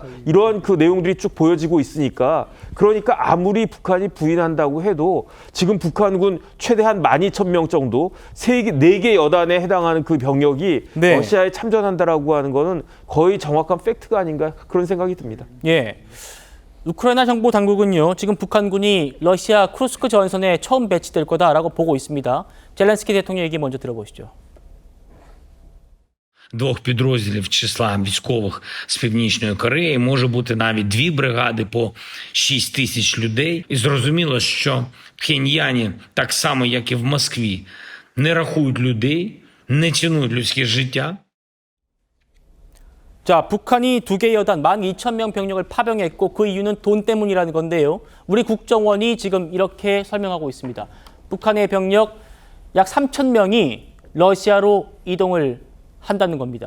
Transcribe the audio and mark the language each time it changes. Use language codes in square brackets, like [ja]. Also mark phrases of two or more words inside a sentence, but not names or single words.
[ko] 이러한 내용들이 쭉 보여지고 있으니까 그러니까 아무리 북한이 부인한다고 해도 지금 북한군 최대한 12,000명 정도 4개 여단에 해당하는 그 병력이 네. 러시아에 참전한다라고 하는 거는 거의 정확한 팩트가 아닌가 그런 생각이 듭니다. 예. 우크라이나 정부 당국은요, 지금 북한군이 러시아 쿠르스크 전선에 처음 배치될 거다라고 보고 있습니다. 젤렌스키 대통령 얘기 먼저 들어보시죠. [uk] Двох підрозділів числа військових з Північної Кореї може бути навіть 2 бригади по 6 тисяч людей. І зрозуміло, що в Пхеньяні, так само як і в Москві, не рахують людей, не цінують людське життя. [ko] 자, 북한이 2개 여단 12,000명 병력을 파병했고 그 이유는 돈 때문이라는 건데요. 우리 국정원이 지금 이렇게 설명하고 있습니다. 북한의 병력 약 3,000명이 러시아로 이동을 한다는 겁니다.